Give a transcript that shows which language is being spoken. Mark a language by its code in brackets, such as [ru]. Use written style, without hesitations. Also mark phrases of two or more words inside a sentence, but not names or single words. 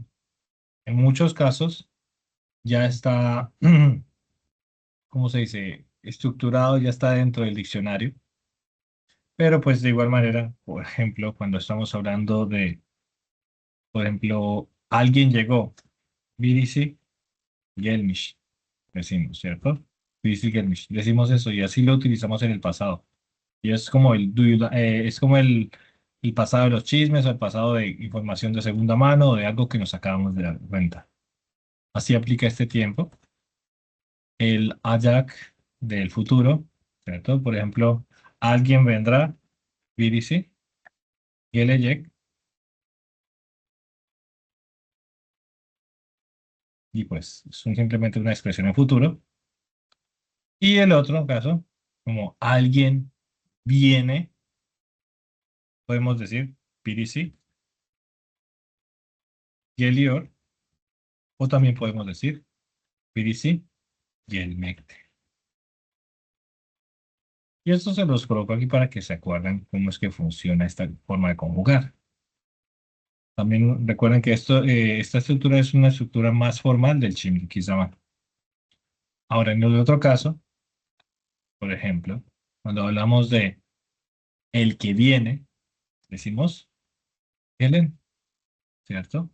[es] En muchos casos ya está, ¿cómo se dice? Estructurado, ya está dentro del diccionario, pero pues de igual manera, por ejemplo, cuando estamos hablando de, por ejemplo, alguien llegó, [tr] birisi gelmiş, [es] decimos, ¿cierto? [tr] Birisi gelmiş, [es] decimos eso y así lo utilizamos en el pasado. Y es como es como el pasado de los chismes o el pasado de información de segunda mano o de algo que nos acabamos de dar cuenta. Así aplica este tiempo. El Ajax del futuro, ¿cierto? Por ejemplo, alguien vendrá, [tr] birisi, gelecek, [es] y pues simplemente una expresión en futuro. Y el otro caso, como alguien viene, podemos decir [tr] birisi, geliyor, [es] o también podemos decir [tr] birisi, gelmekte. [es] Y esto se los coloco aquí para que se acuerden cómo es que funciona esta forma de conjugar. También recuerden que esta estructura es una estructura más formal del Shimikizama. Ahora, en el otro caso, por ejemplo, cuando hablamos de el que viene, decimos Gelen, ¿cierto?